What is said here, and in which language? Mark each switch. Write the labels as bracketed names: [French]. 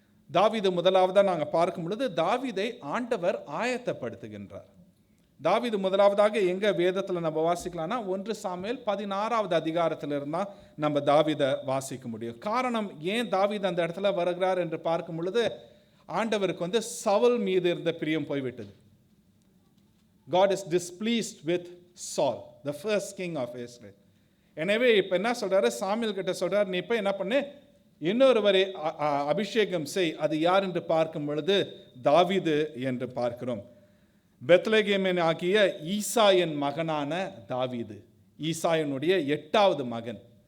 [Tamil] தாவீது முதலாவதாக நாங்கள் பார்க்கும் பொழுது தாவீதை ஆண்டவர் ஆயத்தப்படுத்துகின்றார். தாவீது முதலாவதாக எங்கே வேதத்தில் நம்ம வாசிக்கலாம்னா 1 சாமுவேல் 16வது அதிகாரத்தில் இருந்தால் நம்ம தாவீதை வாசிக்க முடியும். காரணம், ஏன் தாவீது அந்த இடத்துல வருகிறார் என்று பார்க்கும் பொழுது ஆண்டவருக்கு சவுல் மீது இருந்த பிரியம் போய்விட்டது. [English] God is displeased with Saul, the first king of Israel. [Tamil] எனவே இப்போ என்ன சொல்றாரு, சாமுவேல் கிட்ட சொல்றாரு, நீ இப்போ என்ன பண்ணு, இன்னொருவரை அபிஷேகம் செய். அது யார் என்று பார்க்கும் பொழுது தாவீது என்று பார்க்கிறோம். பெத்லகேமின் ஆகிய ஈசாயின் மகனான தாவீது, ஈசாயினுடைய 8வது மகன்.